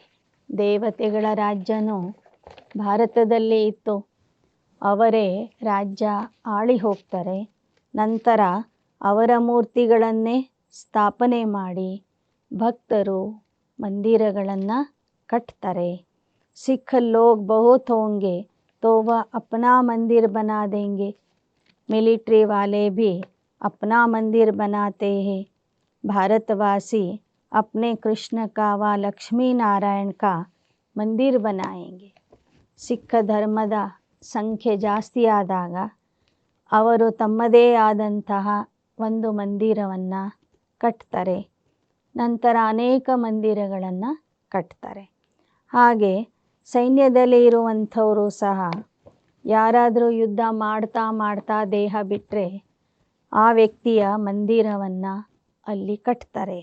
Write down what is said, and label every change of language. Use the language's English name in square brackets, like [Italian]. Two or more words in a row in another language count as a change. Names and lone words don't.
[Kannada] ದೇವತೆಗಳ ರಾಜ್ಯನೂ ಭಾರತದಲ್ಲಿ ಇತ್ತು, ಅವರೇ ರಾಜ್ಯ ಆಳಿ ಹೋಗ್ತಾರೆ. ನಂತರ ಅವರ ಮೂರ್ತಿಗಳನ್ನೇ ಸ್ಥಾಪನೆ ಮಾಡಿ ಭಕ್ತರು ಮಂದಿರಗಳನ್ನು ಕಟ್ತಾರೆ. [Hindi] सिख लोग बहुत होंगे तो वह अपना मंदिर बना देंगे. मिलिट्री वाले भी अपना मंदिर बनाते हैं. भारतवासी अपने कृष्ण का व लक्ष्मी नारायण का मंदिर बनाएंगे. [Kannada] ಸಿಖ್ ಧರ್ಮದ ಸಂಖ್ಯೆ ಜಾಸ್ತಿ ಆದಾಗ ಅವರು ತಮ್ಮದೇ ಆದಂತಹ ಒಂದು ಮಂದಿರವನ್ನು ಕಟ್ತಾರೆ. ನಂತರ ಅನೇಕ ಮಂದಿರಗಳನ್ನು ಕಟ್ತಾರೆ. ಹಾಗೆ ಸೈನ್ಯದಲ್ಲಿ ಇರುವಂಥವರು ಸಹ ಯಾರಾದರೂ ಯುದ್ಧ ಮಾಡ್ತಾ ಮಾಡ್ತಾ ದೇಹ ಬಿಟ್ಟರೆ ಆ ವ್ಯಕ್ತಿಯ ಮಂದಿರವನ್ನು ಅಲ್ಲಿ ಕಟ್ತಾರೆ.